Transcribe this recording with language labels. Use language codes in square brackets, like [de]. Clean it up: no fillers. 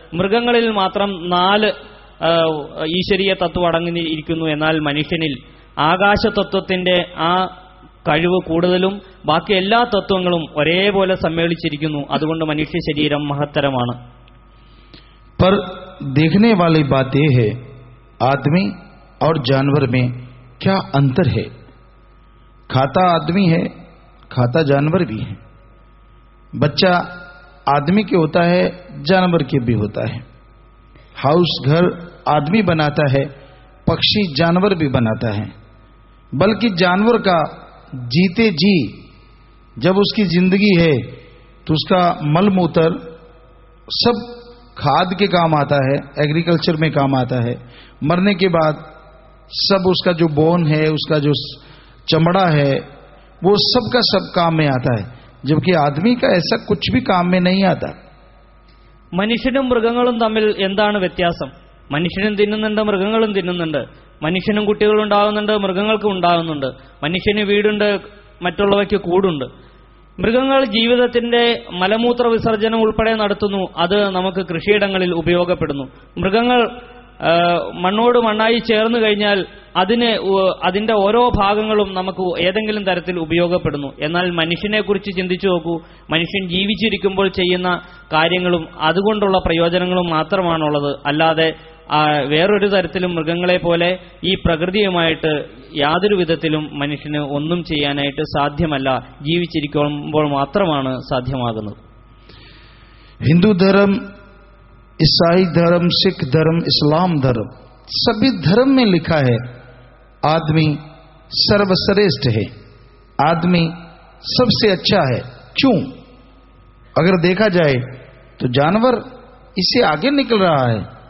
[ml] മൃഗങ്ങളിൽ മാത്രം 4 ഈശ്വരീയ തത്വം അടങ്ങിയിരിക്കുന്നു. എന്നാൽ മനുഷ്യനിൽ ആകാശതത്വത്തിന്റെ ആ കഴിവ് കൂടുതലും ബാക്കി എല്ലാ തത്വങ്ങളും ഒരേപോലെ സമ്മേളിച്ചിരിക്കുന്നു. അതുകൊണ്ട് മനുഷ്യ ശരീരം മഹത്തരമാണ്. [hi] पर देखने वाली बात यह है, आदमी और जानवर में क्या अंतर है? खाता आदमी है, खाता जानवर भी है. बच्चा आदमी के होता है, जानवर के भी होता है. हाउस, घर आदमी बनाता है, पक्षी जानवर भी बनाता है. बल्कि जानवर का जीते जी जब उसकी जिंदगी है तो उसका मल मूत्र सब खाद के काम आता है, एग्रीकल्चर में काम आता है. मरने के बाद सब उसका जो बोन है, उसका जो चमड़ा है, वो सब का सब काम में आता है. जबकि आदमी का ऐसा कुछ भी काम में नहीं आता. [ml] മനുഷ്യനും മൃഗങ്ങളും തമ്മിൽ എന്താണ് വ്യത്യാസം? മനുഷ്യനും തിന്നുന്നുണ്ട്, മൃഗങ്ങളും തിന്നുന്നുണ്ട്. മനുഷ്യനും കുട്ടികളുണ്ടാകുന്നുണ്ട്, മൃഗങ്ങൾക്കും ഉണ്ടാകുന്നുണ്ട്. മനുഷ്യന് വീടുണ്ട്, മറ്റുള്ളവയ്ക്ക് കൂടുണ്ട്. മൃഗങ്ങൾ ജീവിതത്തിന്റെ മലമൂത്ര വിസർജനം ഉൾപ്പെടെ നടത്തുന്നു. അത് നമുക്ക് കൃഷിയിടങ്ങളിൽ ഉപയോഗപ്പെടുന്നു. മൃഗങ്ങൾ മണ്ണോട് മണ്ണായി ചേർന്ന് കഴിഞ്ഞാൽ അതിന്റെ ഓരോ ഭാഗങ്ങളും നമുക്ക് ഏതെങ്കിലും തരത്തിൽ ഉപയോഗപ്പെടുന്നു. എന്നാൽ മനുഷ്യനെ കുറിച്ച് ചിന്തിച്ചു നോക്കൂ. മനുഷ്യൻ ജീവിച്ചിരിക്കുമ്പോൾ ചെയ്യുന്ന കാര്യങ്ങളും അതുകൊണ്ടുള്ള പ്രയോജനങ്ങളും മാത്രമാണുള്ളത്. അല്ലാതെ വേറൊരു തരത്തിലും മൃഗങ്ങളെ പോലെ ഈ പ്രകൃതിയുമായിട്ട് യാതൊരു വിധത്തിലും മനുഷ്യന് ഒന്നും ചെയ്യാനായിട്ട് സാധ്യമല്ല. ജീവിച്ചിരിക്കുമ്പോൾ മാത്രമാണ് സാധ്യമാകുന്നത്. [hi] हिंदू धर्म, ईसाई धर्म, सिख धर्म, इस्लाम धर्म, सभी धर्म में लिखा है आदमी सर्वश्रेष्ठ है, आदमी सबसे अच्छा है. क्यों? अगर देखा जाए तो जानवर इससे आगे निकल रहा है.